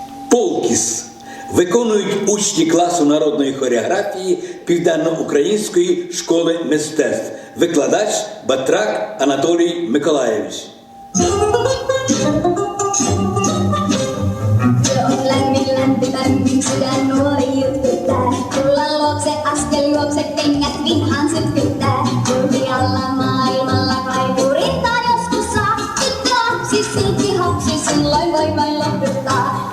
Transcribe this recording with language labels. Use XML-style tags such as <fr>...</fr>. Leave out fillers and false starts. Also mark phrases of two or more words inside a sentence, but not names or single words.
<uk>Полкіс виконують учні класу народної хореографії Південно-Української школи мистецтв. Викладач Батрак Анатолій Миколаєвич.</uk> <fi>Lämmin sydän nuori jututtaa. Tullaan luokse askel juokse, kengät vinhaan sytkyttää. Kulkialla maailmalla kaipuu rintaa joskus saa. Tyttö lapsi, silti hapsi, silloin voi vain lohduttaa.</fi>